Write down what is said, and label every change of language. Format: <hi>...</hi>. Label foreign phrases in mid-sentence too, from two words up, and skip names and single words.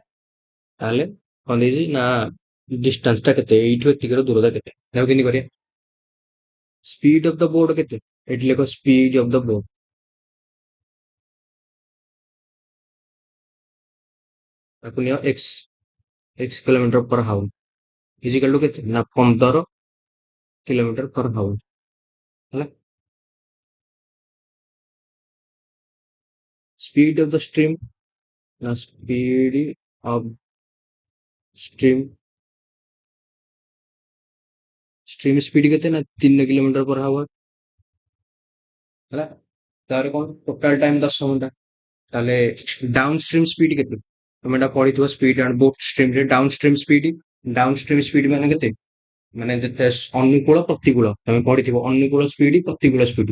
<or>ତାହେଲେ କଣ ଦେଇଛି ନା ଡିଷ୍ଟାନ୍ସ ଟା କେତେ, ଏଇଠୁ ଏତିକିର ଦୂରତା କେତେ, ତାକୁ କେମିତି କରିବା?</or> <en>speed of the boat</en> <or>କେତେ? ଏଠି ଲେଖ</or> <en>speed of the boat,</en> <or>ତାକୁ ନିଅ</or> <en>x kilometer per hour equal to</en> <or>କେତେ ନା 15</or> <en>kilometer per hour।</en> <or>ହେଲା।</or> <en>speed of the stream</en> <or>ନା</or> <en>speed of stream, stream speed</en> <or>କେତେ ନା 3</or> <en>kilometer per hour।</en> <or>ହେଲା। ତାପରେ କଣ,</or> <en>total time</en> <or>10 ଘଣ୍ଟା। ତାହେଲେ</or> <en>down stream speed</en> <or>କେତେ? ତମେ ଏଟା ପଢିଥିବ</or> <en>speed and boat stream</en> <or>ରେ,</or> <en>down stream speed</en> <or>ମାନେ କେତେ? ମାନେ ଯେତେ ଅନୁକୂଳ ପ୍ରତିକୂଳ, ତମେ ପଢିଥିବ ଅନୁକୂଳ ସ୍ପିଡ ପ୍ରତିକୂଳ ସ୍ପିଡ।</or>